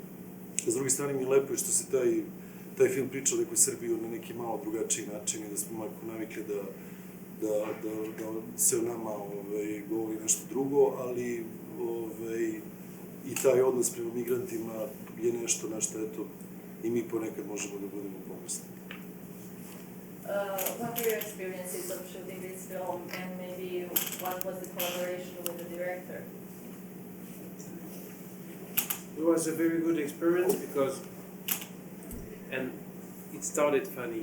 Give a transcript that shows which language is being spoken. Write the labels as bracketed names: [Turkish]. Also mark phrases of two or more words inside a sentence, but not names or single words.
[Serbian] S druge strane mi je lepo što se taj film priča o nekoj Srbiji na neki malo drugačiji način i da smo malo navikli da se o nama govori nešto drugo, ali i taj odnos prema migrantima je nešto na što, eto, i mi ponekad možemo da budemo ponosni. [English] What were your experiences of shooting this film, and maybe what was the collaboration with the director? It was a very good experience because, and it started funny.